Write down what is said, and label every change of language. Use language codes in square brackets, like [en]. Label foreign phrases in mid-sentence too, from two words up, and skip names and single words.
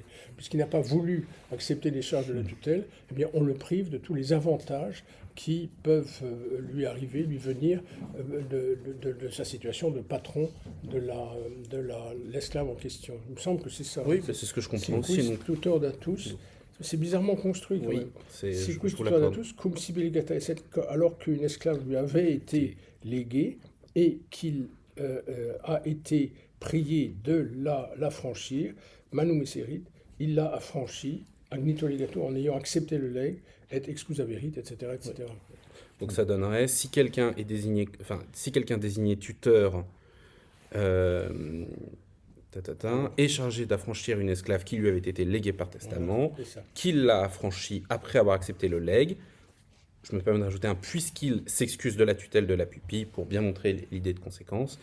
[fr] Puisqu'il n'a pas voulu accepter les charges de la tutelle, eh bien, on le prive de tous les avantages qui peuvent lui arriver, lui venir de sa situation de patron de l'esclave en question. Il me semble que c'est ça. Oui, c'est ce que je comprends aussi. [la] Tutor datus. [fr] C'est bizarrement construit quand même. Je trouve [la] tutor datus, cum sibi legata esset, [fr] alors qu'une esclave lui avait été léguée et qu'il a été prié de l'affranchir, [la] manu miserit, [fr] il l'a affranchi, [la] agnito legato, [fr] en ayant accepté le legs, [la] et excusaverit, [fr] etc., etc. Oui. Donc ça donnerait, si quelqu'un est désigné tuteur est chargé d'affranchir une esclave qui lui avait été léguée par testament, qu'il l'a affranchi après avoir accepté le legs, je me permets de rajouter un puisqu'il s'excuse de la tutelle de la pupille pour bien montrer l'idée de conséquence.